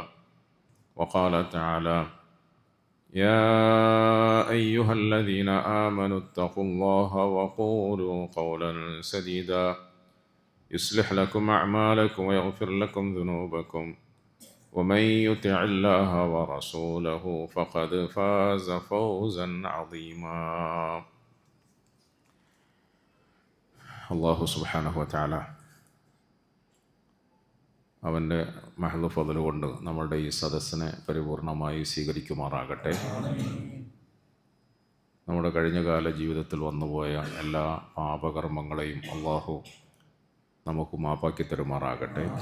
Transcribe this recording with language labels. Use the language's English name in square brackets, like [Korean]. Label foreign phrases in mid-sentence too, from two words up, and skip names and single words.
[Arabic] وقال تعالى: يا أيها الذين آمنوا اتقوا الله وقولوا قولا سديدا يصلح لكم أعمالكم ويغفر لكم ذنوبكم ومن يطع الله ورسوله فقد فاز فوزا عظيما. الله سبحانه وتعالى [Malayalam] അവൻ്റെ [Arabic] محض فضل [Malayalam] കൊണ്ട് നമ്മളുടെ ഈ സദസ്സിനെ പരിപൂർണമായി സ്വീകരിക്കുമാറാകട്ടെ. നമ്മുടെ കഴിഞ്ഞകാല ജീവിതത്തിൽ വന്നുപോയ എല്ലാ പാപകർമ്മങ്ങളെയും അല്ലാഹു നമുക്ക് മാപ്പാക്കി തരുമാറാകട്ടെ.